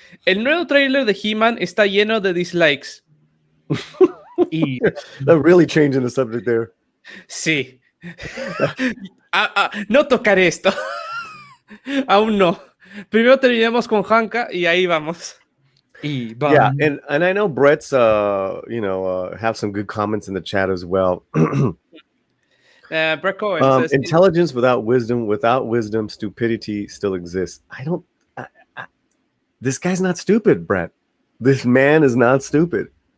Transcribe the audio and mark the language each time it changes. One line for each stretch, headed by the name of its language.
Spanish: El nuevo trailer de He-Man está lleno de dislikes.
English: They're really changing the subject there.
Spanish: Sí. No tocaré esto. Aún no. Primero terminemos con Hanka y ahí vamos.
English: Yeah, and I know Brett's have some good comments in the chat as well. Brett Cohen says, intelligence without wisdom, stupidity still exists. This guy's not stupid, Brett. This man is not stupid.